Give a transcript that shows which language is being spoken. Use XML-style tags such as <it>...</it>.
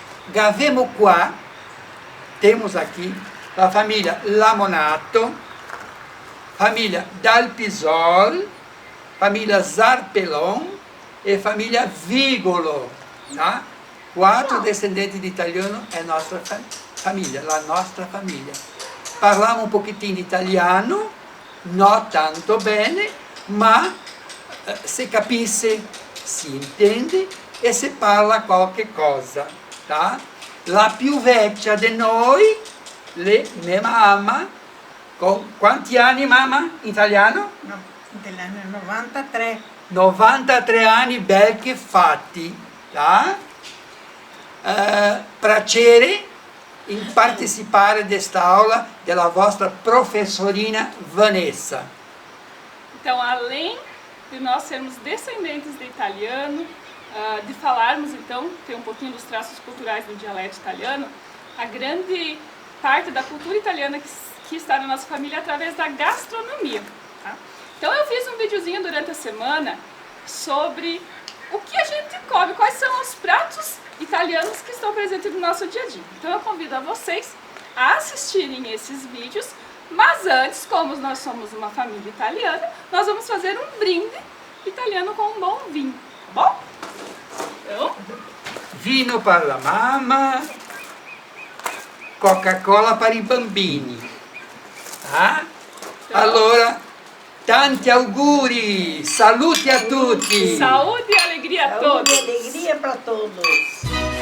<vec>Gavemo qua,</vec> <pt>temos aqui a família Lamonato, família Dalpisol, família Zarpelon e família Vigolo. Tá? 4 descendentes de italiano é nossa família,</pt> <it>la nostra famiglia. Parliamo un pochettino di italiano, non tanto bene, ma se capisce si intende e se parla qualche cosa. Tá? La più vecchia di noi, mia mamma, con quanti anni mamma in italiano? No, italiano 93. 93 anni bel che fatti. Tá? Piacere in partecipare desta aula della vostra professorina Vanessa.</it> <pt>Então, além de nós sermos descendentes de italiano, de falarmos, então, ter um pouquinho dos traços culturais do dialeto italiano, a grande parte da cultura italiana que está na nossa família é através da gastronomia. Tá? Então, eu fiz um videozinho durante a semana sobre o que a gente come, quais são os pratos italianos que estão presentes no nosso dia a dia. Então eu convido a vocês a assistirem esses vídeos, mas antes, como nós somos uma família italiana, nós vamos fazer um brinde italiano com um bom vinho, tá bom? Então,</pt> <it>Vino para la mamma, Coca-Cola para i bambini. Tá? Allora, tanti auguri, saluti a tutti!</it> <pt>saúde e alegria a todos! Saúde e alegria para todos.</pt>